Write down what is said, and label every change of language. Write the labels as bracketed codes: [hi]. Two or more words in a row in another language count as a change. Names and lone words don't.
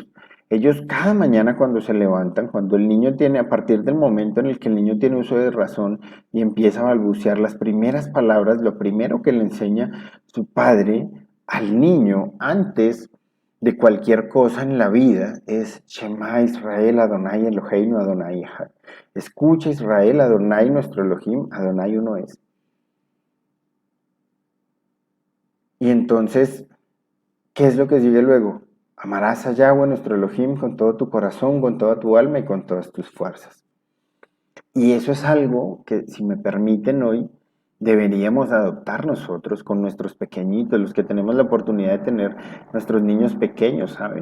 [es] Ellos cada mañana cuando se levantan, cuando el niño tiene, a partir del momento en el que el niño tiene uso de razón y empieza a balbucear las primeras palabras, lo primero que le enseña su padre al niño antes de cualquier cosa en la vida es [he] שמע ישראל, אדני אלהינו, אדני אחד. [es] Escucha Israel, Adonai nuestro Elohim, Adonai uno es. Y entonces, ¿qué es lo que sigue luego? Amarás a Yahweh nuestro Elohim con todo tu corazón, con toda tu alma y con todas tus fuerzas. Y eso es algo que, si me permiten hoy, deberíamos adoptar nosotros con nuestros pequeñitos, los que tenemos la oportunidad de tener nuestros niños pequeños, ¿saben?